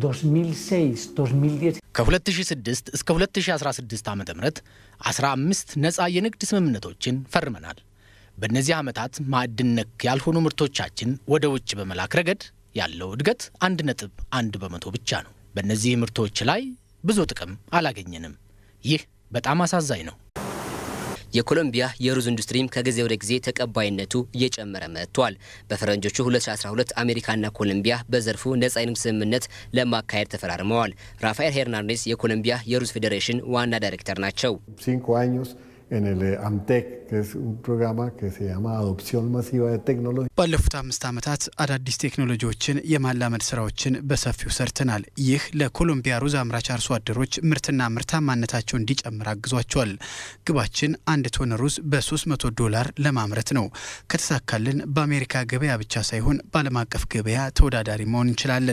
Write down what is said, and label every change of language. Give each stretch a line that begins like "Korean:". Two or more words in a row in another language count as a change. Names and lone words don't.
Amharic: ከ2006 እስከ 2016 ዓ.ም 15 ነጻ የንግድ ስምምነቶችን ፈርመናል። በእነዚህ ዓመታት ማዕድን ነክ ያልሆኑ ምርቶቻችን ወደ ውጭ በመላክ ረገድ ያለው እድገት 1.1 በመቶ ብቻ ነው። በእነዚህ ምርቶች ላይ ብዙ ጥቅም አላገኘንም። ይህ በጣም አሳዛኝ ነው። የኮሎምቢያ የሩዝ ኢንዱስትሪም ከጊዜ ወደ ጊዜ ተቀባይነቱ እየጨመረ መጥቷል። በፈረንጆቹ 2012 አሜሪካና ኮሎምቢያ በዘርፉ ነጻ የንግድ ስምምነት ለማካሄድ ተፈራርመዋል። ራፋኤል ሄርናንዴስ የኮሎምቢያ የሩዝ ፌዴሬሽን ዋና ዳይሬክተር ናቸው።
Spanish: 5 años en el AMTEC, que es un programa que se llama Adopción Masiva de Tecnología.
Amharic: ባለፉት 5 ዓመታት አዳዲስ ቴክኖሎጂዎችን የማላመድ ስራዎችን በሰፊው ሰርተናል። ይህ ለኮሎምቢያ ሩዝ አምራች አርሶ አደሮች ምርትና ምርታማነታቸው እንዲጨምር አግዟቸዋል። ግባችን 1 ቶን ሩዝ በ$300 ለማምረት ነው። ከተሳካልን በአሜሪካ ገበያ ብቻ ሳይሆን በዓለም አቀፍ ገበያ ተወዳዳሪ መሆን እንችላለን።